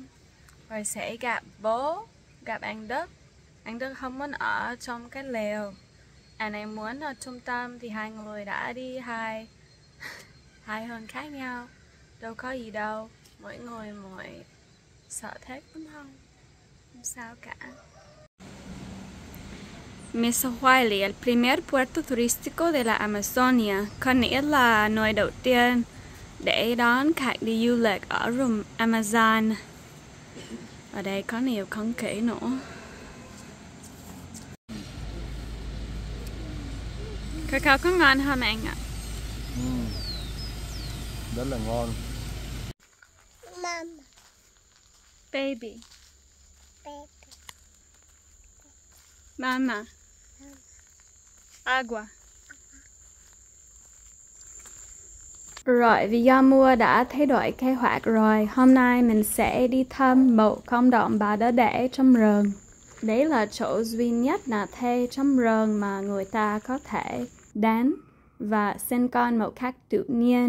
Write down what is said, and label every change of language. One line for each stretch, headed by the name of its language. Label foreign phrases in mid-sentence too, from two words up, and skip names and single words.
Vietnamese: Rồi sẽ gặp bố, gặp anh Đức. Anh Đức không muốn ở trong cái lều. Anh ấy muốn ở trung tâm thì hai người đã đi hai hướng khác nhau. Đâu có gì đâu. Mỗi người mỗi sở thích đúng không? Không sao cả.
Spanish: Mesa Huayli, el primer puerto turístico de la Amazonia,
Vietnamese: có nghĩa là nơi đầu tiên để đón khách đi du lịch ở rừng Amazon. Ở đây có nhiều không khí nữa. Cacao có ngon không anh ạ? Rất là ngon. Mama. Baby. Baby. Mama. Agua. Rồi, vì do mưa đã thay đổi kế hoạch rồi, hôm nay mình sẽ đi thăm một cộng đồng Bà Đỡ Đẻ trong rừng. Đấy là chỗ duy nhất là thuê trong rừng mà người ta có thể đến và sinh con một cách tự nhiên.